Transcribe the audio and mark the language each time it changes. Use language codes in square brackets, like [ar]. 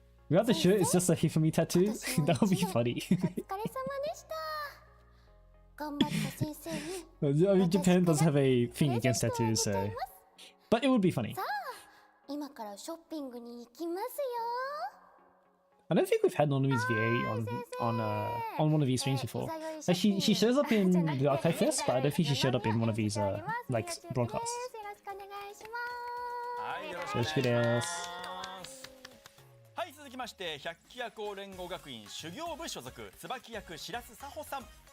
[en] Without the shirt, it's just a Hifumi tattoo. That would be funny. [ja] お疲れ様でした頑張った先生に [en] I mean, Japan does have a thing against tattoos, so. But it would be funny. [ja] さあ今からショッピングに行きますよ [en] I don't think we've had Nonomi's VA on one of these streams before. Like she shows up in the Archive Fest, but I don't think she showed up in one of these like broadcasts. [ja] よろしくお願いしますよろしくです。はい、続きまして百鬼夜行連合学院修行部所属椿役白洲佐穂さん。